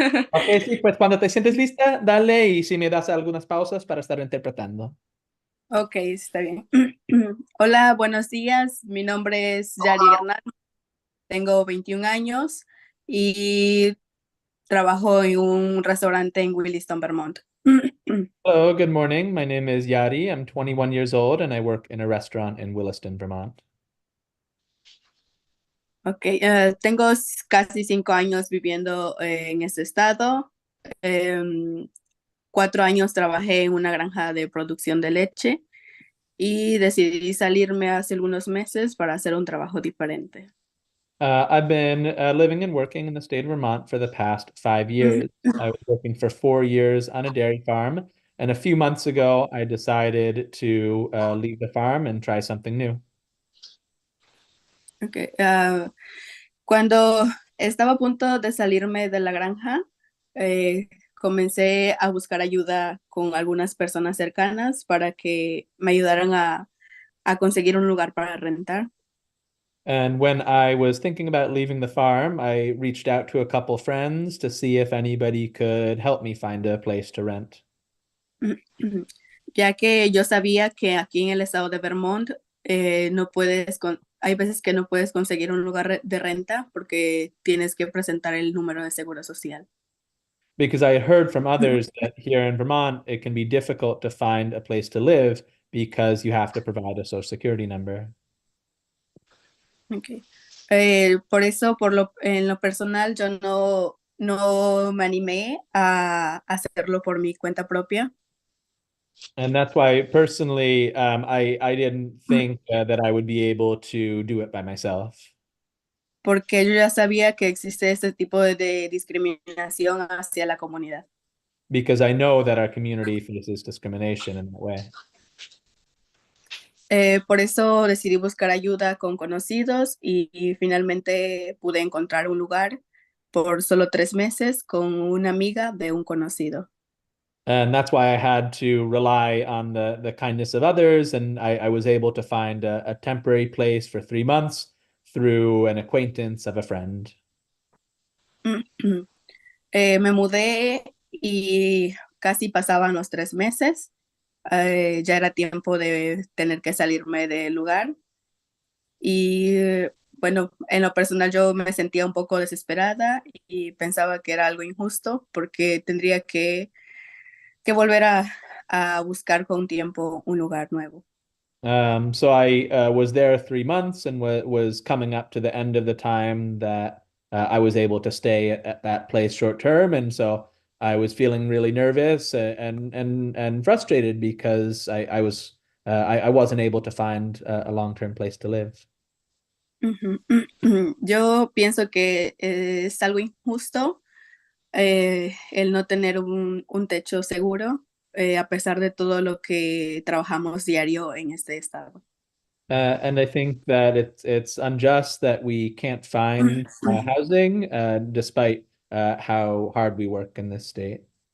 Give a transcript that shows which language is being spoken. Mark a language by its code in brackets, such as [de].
[es] Ok, sí, pues cuando te sientes lista, dale y si me das algunas pausas para estar interpretando. Ok, está bien. Hola, buenos días. Mi nombre es Yari Hernández. Tengo 21 años y trabajo en un restaurante en Williston, Vermont. [en] Hello, good morning. My name is Yari. I'm 21 years old and I work in a restaurant in Williston, Vermont. [es] Ok, tengo casi 5 años viviendo en este estado. 4 años trabajé en una granja de producción de leche y decidí salirme hace algunos meses para hacer un trabajo diferente. [en] I've been living and working in the state of Vermont for the past 5 years. I was working for 4 years on a dairy farm, and a few months ago, I decided to leave the farm and try something new. [es] Okay. Cuando Estaba a punto de salirme de la granja. Comencé a buscar ayuda con algunas personas cercanas para que me ayudaran a conseguir un lugar para rentar. [en] And when I was thinking about leaving the farm, I reached out to a couple friends to see if anybody could help me find a place to rent. [es] Ya que yo sabía que aquí en el estado de Vermont hay veces que no puedes conseguir un lugar de renta porque tienes que presentar el número de seguro social. [en] Because I had heard from others that here in Vermont, it can be difficult to find a place to live because you have to provide a social security number. Okay. [es] Por eso, en lo personal, yo no me animé a hacerlo por mi cuenta propia. [en] And that's why personally, I didn't think that I would be able to do it by myself. [es] Porque yo ya sabía que existe este tipo de discriminación hacia la comunidad. [en] Because I know that our community faces discrimination in that way. [es] Por eso decidí buscar ayuda con conocidos y finalmente pude encontrar un lugar por solo 3 meses con una amiga de un conocido. [en] And that's why I had to rely on the kindness of others. And I was able to find a temporary place for 3 months through an acquaintance of a friend. [es] Me mudé y casi pasaban los 3 meses. Ya era tiempo de tener que salirme del lugar. Y bueno, en lo personal yo me sentía un poco desesperada y pensaba que era algo injusto porque tendría que volver a buscar con tiempo un lugar nuevo. [en] So I was there 3 months and was coming up to the end of the time that I was able to stay at that place short term. And so I was feeling really nervous and frustrated because I wasn't able to find a long-term place to live. [es] Yo pienso que es algo injusto el no tener un techo seguro, a pesar de todo lo que trabajamos diario en este estado. [en] And I think that it's unjust that we can't find housing despite how hard we work in this state.